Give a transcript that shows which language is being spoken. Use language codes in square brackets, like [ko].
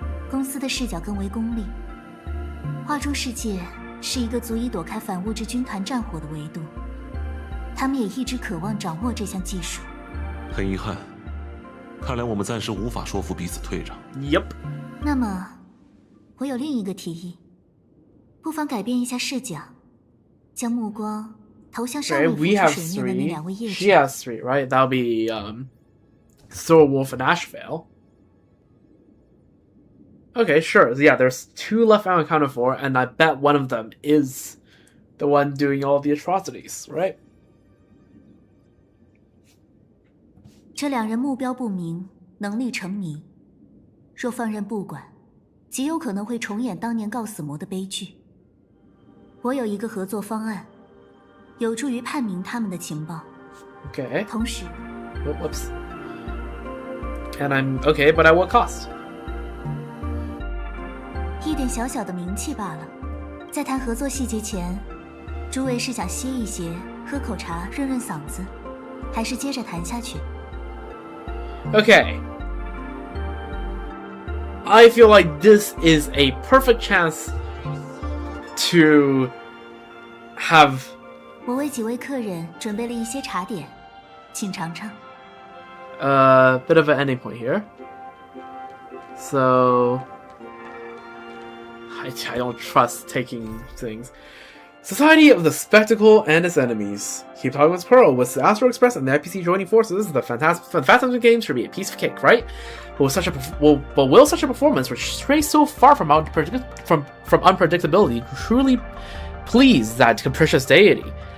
[zh] 公司的视角更为功利，画中世界是一个足以躲开反物质军团战火的维度，他们也一直渴望掌握这项技术。很遗憾，看来我们暂时无法说服彼此退让。 [en] Yep. [zh] 那么，我有另一个提议，不妨改变一下视角，将目光投向上面浮出水面的那2位业者。 [en] She has 3, right? That'll be Thorwolf and Ashvale. Okay, sure. Yeah, there's 2 left unaccounted for, and I bet one of them is the one doing all the atrocities, right? [zh] 这2人目标不明，能力成谜。若放任不管，极有可能会重演当年告死魔的悲剧。我有一个合作方案，有助于判明他们的情报。 [en] Okay. [zh] 同时 [en] Whoops. And I'm okay, but at what cost? [zh] 一点小小的名气罢了。在谈合作细节前，诸位是想歇一歇，喝口茶润润嗓子，还是接着谈下去？ [en] Okay. I feel like this is a perfect chance to have [zh] 我为几位客人准备了一些茶点，请尝尝。 [en] a bit of an ending point here. So I don't trust taking things. Society of the Spectacle and its enemies. Keep talking with Pearl, with the Astro Express and the IPC joining forces. The Fantastic game should be a piece of cake, right? But will such a performance, which strays so far from unpredictability, truly please that capricious deity?